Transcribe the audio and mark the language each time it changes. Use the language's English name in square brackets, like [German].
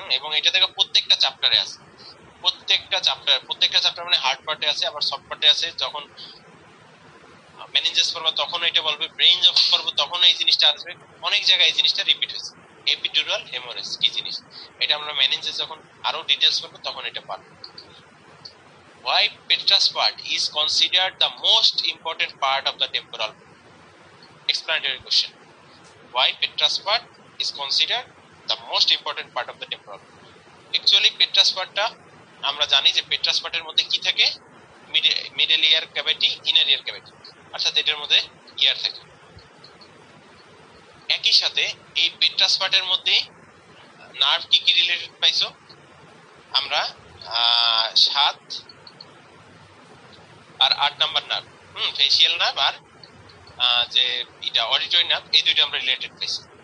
[Bangla] এবং এটা দেখো প্রত্যেকটা চ্যাপ্টারে আছে, প্রত্যেকটা চ্যাপ্টার মানে হার্ড পার্টে আছে, আবার সফট পার্টে আছে। যখন মেনিনজেস করবো তখন এটা বলবে, ব্রেইন যখন করবো তখন এই জিনিসটা আসবে, অনেক জায়গায় এই জিনিসটা রিপিট হয়েছে। এপিডুরাল হেমোরেজ কি জিনিস, এটা আমরা মেনিনজেস যখন আরো ডিটেইলস করবো তখন এটা পারবো। [English] Why petrous part is considered the most important part of the temporal? Explanatory question. Why petrous part is considered the most important part of the temporal? [Bangla] Actually petrous partটা আমরা জানি যে petrous পার্টের মধ্যে কি থাকে, মিডল ইয়ার ক্যাভিটি, ইনার ইয়ার cavity, অর্থাৎ এটার মধ্যে ইয়ার থাকে। একই সাথে এই পেট্রাস পার্টের মধ্যে নার্ভ কি কি রিলেটেড পাইছো আমরা, 7 আর 8 নাম্বার নার্ভ, ফেসিয়াল নার্ভ আর যে এটা অডিটরি নার্ভ, এই দুইটা আমরা রিলেটেড পাইছি।